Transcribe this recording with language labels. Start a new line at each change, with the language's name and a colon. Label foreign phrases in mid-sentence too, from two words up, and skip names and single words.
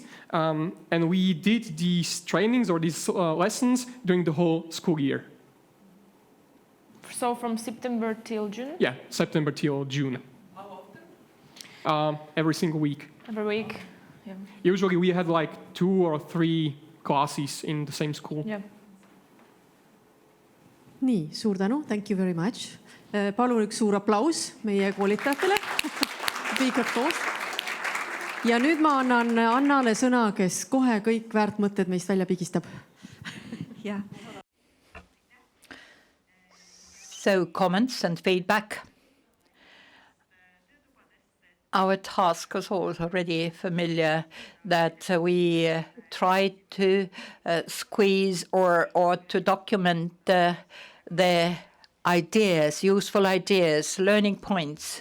English: And we did these trainings or these lessons during the whole school year. So from September till June? Yeah, September till June. How often? Every single week. Every week, yeah. Usually we had like 2 or 3 classes in the same school. Yeah.
Estonian: nii, suur tänu,
English: thank you very much.
Estonian: Palun üks suur aplaus meie koolitajatele.
English: Big applause.
Estonian: Ja nüüd ma annan Annale sõna, kes kohe kõik väärt mõtted meist välja pigistab.
English: Yeah. So comments and feedback. Our task was already familiar that we tried to squeeze or to document the ideas, useful ideas, learning points.